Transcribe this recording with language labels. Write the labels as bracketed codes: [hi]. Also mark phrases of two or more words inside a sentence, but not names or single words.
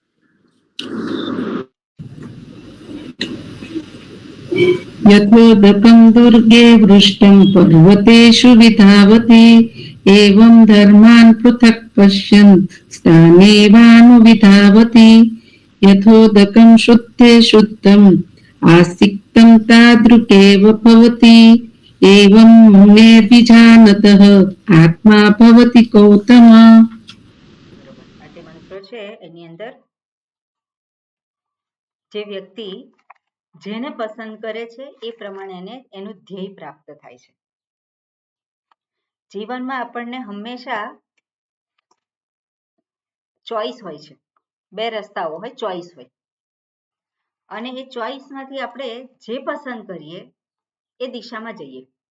[sa] यथोदकं दुर्गे वृष्टं पर्वतेषु विधावति एवं धर्मान् पृथक् पश्यन् स्थानेवानुविधावति यथोदकं शुद्धे शुद्धम् आसिक्तं तादृकेव भवति एवं मुनेर्विजानतः आत्मा भवति गौतम. [gu] આ જે મંત્ર છે એની અંદર જે વ્યક્તિ જેને પસંદ કરે છે એ પ્રમાણે એને એનું ધ્યેય પ્રાપ્ત થાય છે. જીવનમાં આપણને હંમેશા ચોઈસ હોય છે, બે રસ્તાઓ હોય, ચોઈસ હોય, અને એ ચોઈસમાંથી આપણે જે પસંદ કરીએ એ દિશામાં જઈએ.